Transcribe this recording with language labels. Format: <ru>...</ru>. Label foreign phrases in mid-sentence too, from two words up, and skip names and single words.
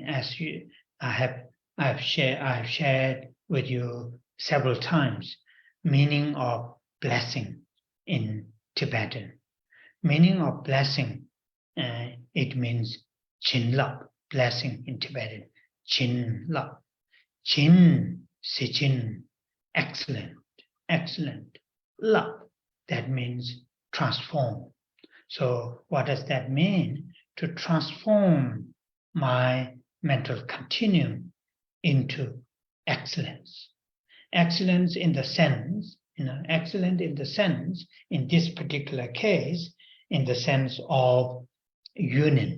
<en>As I have shared with you several times, meaning of blessing in Tibetan. Meaning of blessing, it means Chin-lap, blessing in Tibetan. Chin-lap. Chin, si-chin, excellent, excellent. Lap, that means transform. So what does that mean? To transform my mental continuum into excellence. Excellence in the sense, excellent in the sense, in this particular case, in the sense of union.</en>